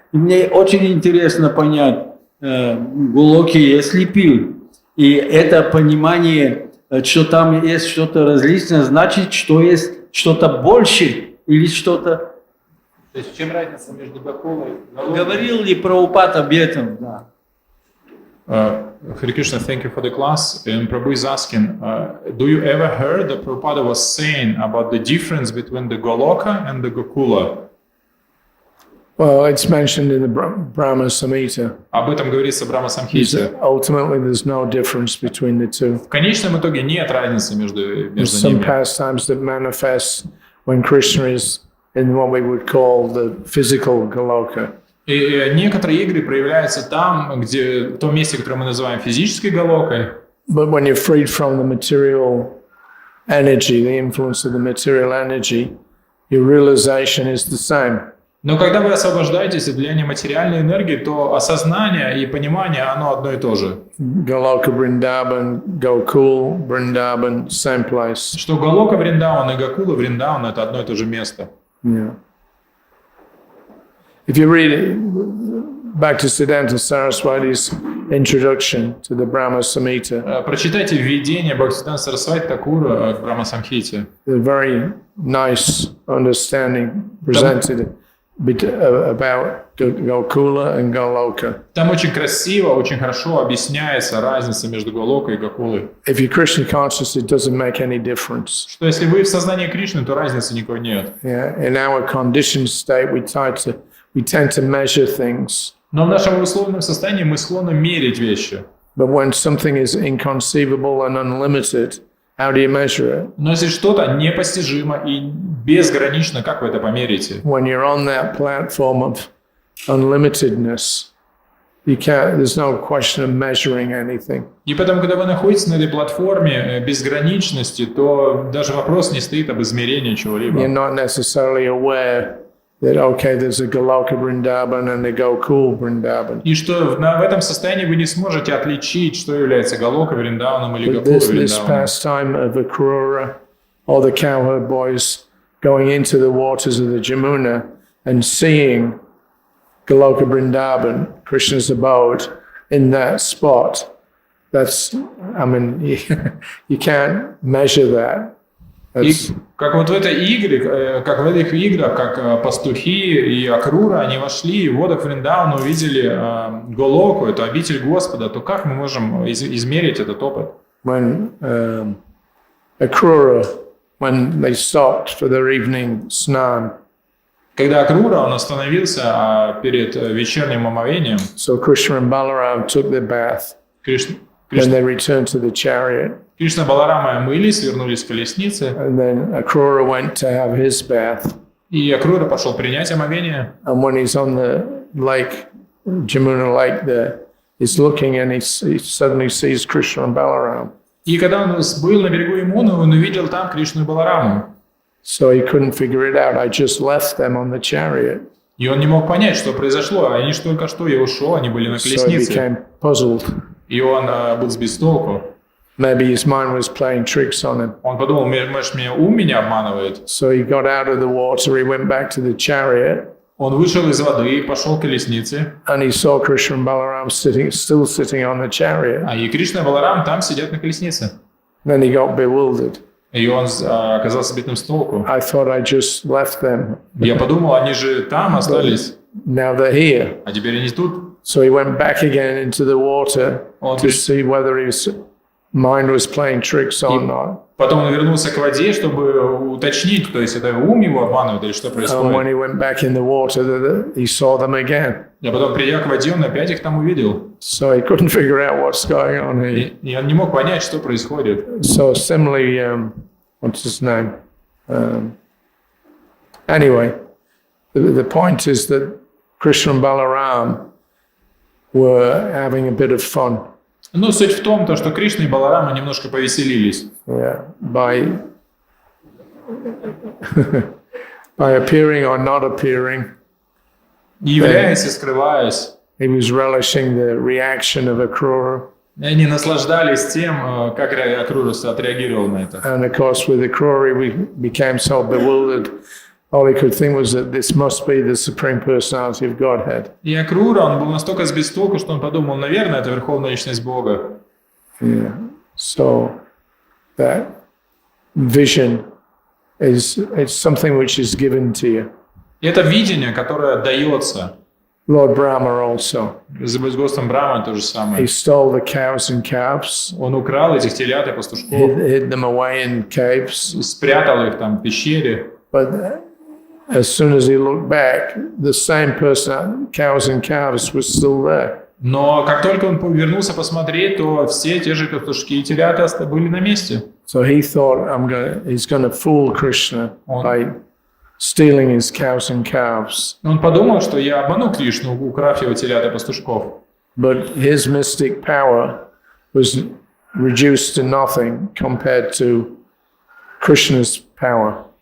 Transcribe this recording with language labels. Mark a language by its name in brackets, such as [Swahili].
[Russian] И мне очень интересно понять, Голоки, если пиль, и это понимание, что там есть что-то различное, значит, что есть что-то больше или что-то То есть в чем разница между Гокулой и Говорил ли Прабхупад об этом? Да. [English] Hare Krishna, thank you for the class. And Prabhu is asking, do you ever heard that Prabhupada was saying about the difference between the Goloka and the Gokula? Well, it's mentioned in the Brahma Samhita. [Russian] Об этом говорится в Брахма-самхите. [English] Ultimately, there's no difference between the two. [Russian] В конечном итоге нет разницы между [English] There's some [Russian] ними. [English] pastimes that manifest when Krishna is in what we would call the physical Goloka. [Russian] И некоторые игры проявляются там, где, в том месте, которое мы называем физической Галокой. [English] But when you're freed from the material energy, the influence of the material energy, your realization is the same. [Russian] Но когда вы освобождаетесь от влияния материальной энергии, то осознание и понимание, оно одно и то же. [English] Goloka Vrindavan, Gokul Vrindavan, same place. [Russian] Что Галока Вриндаван и Гокула Вриндаван – это одно и то же место. [English] Yeah. If you read it, back to Siddhanta Saraswati's introduction to the Brahma Samhita, [Russian] Прочитайте введение Бхактисиданта Сарасвати Такура к Брахма-самхите. [English] a very nice understanding presented about Gokula and Goloka. [Russian] Там очень красиво, очень хорошо объясняется разница между Галокой и Гокулой. [English] If you're Krishna conscious, it doesn't make any difference. [Russian] Что если вы в сознании Кришны, то разницы никакой нет. [English] Yeah. In our conditioned state, we tend to measure things. [Russian] Но в нашем условном состоянии мы склонны мерить вещи. [English] But when something is inconceivable and unlimited, how do you measure it? [Russian] Но если что-то непостижимо и безгранично, как вы это померите? [English] When you're on that platform of unlimitedness, there's no question of measuring anything. [Russian] И поэтому, когда вы находитесь на этой платформе безграничности, то даже вопрос не стоит об измерении [English] You're [Russian] чего-либо. [English] not necessarily aware that, okay, there's a Goloka Vrindavan and a Gokul Vrindavan. [Russian] И что в этом состоянии вы не сможете отличить, что является Галока Вриндаваном или [English] But [Russian] Гокула [English] this [Russian] Вриндаваном. [English] pastime of Akrura, all the cowherd boys going into the waters of the Jamuna and seeing Goloka Vrindavan, Krishna's abode, in that spot, that's, I mean, you can't measure that. [Russian] И как вот в этой игре, как в этих играх, как пастухи и Акрура, они вошли в водах Вриндавана, увидели Голоку, эту обитель Господа, то как мы можем измерить этот опыт? [English] When Akrura, when they stopped for their evening snan, [Russian] Когда Акрура, он остановился перед вечерним омовением, [English] so Krishna and Balaram took their bath, then they returned to the chariot, [Russian] Кришна Баларама омылись, вернулись к колеснице, [English] and then Akrura went to have his bath. [Russian] и Акрура пошел принять омовение. [English] And when he's on the lake, Jamuna lake there, he's looking and he suddenly sees Krishna and Balaram. [Russian] И когда он был на берегу Ямуны, он увидел там Кришну и Балараму. [English] So he couldn't figure it out. I just left them on the chariot. [Russian] И он не мог понять, что произошло. Они же только что, я ушел, они были на [English] So he [Russian] колеснице. [English] became puzzled. [Russian] И он был сбит с толку. [English] Maybe his mind was playing tricks on him. [Russian] Он подумал, может, ум меня обманывает. [English] So he got out of the water, he went back to the chariot, [Russian] Он вышел из воды, пошел к колеснице. [English] and he saw Krishna and Balaram still sitting on the chariot. [Russian] И Кришна и Баларам там сидят на колеснице. [English] Then he got bewildered. [Russian] И он оказался сбитым с толку. [English] I thought I just left them. [Russian] Я подумал, они же там остались, [English] Now they're here. [Russian] а теперь они тут. [English] So he went back again into the water [Russian] Он [English] to see whether his mind was playing tricks or not. [Russian] Потом он вернулся к воде, чтобы уточнить, то есть это ум его обманывает или что [English] And when [Russian] происходит. [English] he went back in the water, he saw them again. [Russian] А потом, придя к воде, он опять их там увидел. [English] So he couldn't figure out what's going on here. [Russian] И он не мог понять, что происходит. [English] So similarly, what's his name? Anyway, the point is that Krishna and Balaram were having a bit of fun. [Russian] Но суть в том, что Кришна и Баларама немножко повеселились. [English] Yeah, by appearing or not appearing, [Russian] И являясь и скрываясь, [English] he was relishing the reaction of Akrura. [Russian] они наслаждались тем, как Акрурус отреагировал на это. [English] And of course, with Akrura, we became so bewildered. All he could think was that this must be the Supreme Personality of Godhead. [Russian] И Акрура, он был настолько сбит с толку, что он подумал, наверное, это Верховная Личность Бога. [English] Yeah. So that vision it's something which is given to you. [Russian] Это видение, которое дается. [English] Lord Brahma also. [Russian] С Господом Брахмой то же [English] He [Russian] самое. [English] stole the cows and calves, [Russian] Он украл этих телят и пастушков, [English] hid them away in caves. [Russian] спрятал их там в пещере. [English] But as soon as he looked back, the same person, cows and calves, was still there. [Russian] Но как только он вернулся посмотреть, то все те же пастушки и телята были на месте. [English] So he thought, he's going to fool Krishna by stealing his cows and calves. [Russian] Он подумал, что я обману Кришну, украв его телят и пастушков. [English] But his mystic power was reduced to nothing compared to Krishna's power.